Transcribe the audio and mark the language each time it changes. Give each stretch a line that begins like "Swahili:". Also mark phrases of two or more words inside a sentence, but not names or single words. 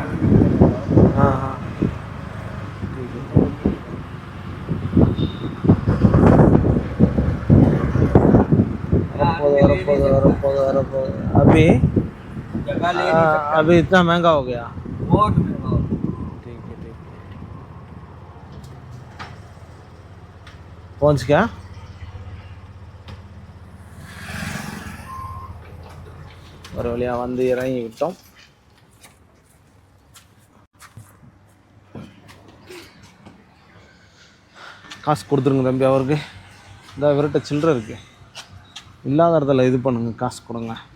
Hindi: हाँ हाँ, अभी जगह ले नहीं सकता। अभी इतना महंगा हो गया। बहुत महंगा हो गया। ठीक है, ठीक है। पहुंच गया।
Tamil: ஒரு வழியா வந்து இறங்கி விட்டோம். காசு கொடுத்துருங்க தம்பி அவருக்கு. இந்த இவர்கிட்ட சில்லறை இருக்கு, இல்லாத இடத்துல இது பண்ணுங்க, காசு கொடுங்க.